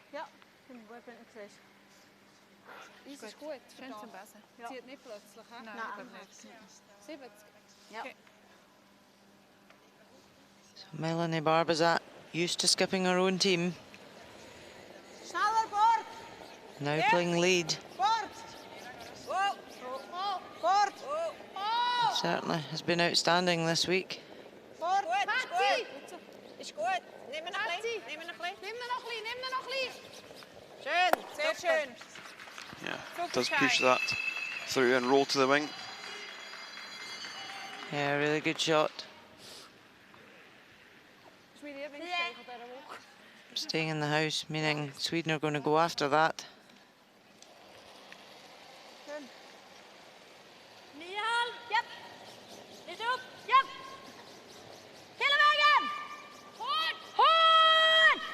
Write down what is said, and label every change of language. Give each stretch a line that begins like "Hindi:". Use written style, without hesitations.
German: Ja, vind gut, wenn du siehst. Eis ist gut. Schön zum Besen. Ja. Zieht nicht plötzlich, hä? Nein, ich glaube nicht. 70. Ja. Okay.
English: So Melanie Barbazat, used to skipping her own team,
German: Schneller, Bord.
English: now playing lead.
German: Bord. Bord.
English: Certainly has been outstanding this week.
German: Bord. Gut. Ist gut. Nimm ihn noch ein bisschen. Nimm ihn noch ein bisschen. Schön, sehr schön.
English: Yeah, does push that through and roll to the wing. Yeah, really good shot.
German: Das ist mein Lieblingsstein von dieser Woche.
English: Staying in the house, meaning Sweden are going to go after that.
German: Schön. 9,5.
Swedish: Japp. Lite upp. Japp. Hela vägen. Hårt.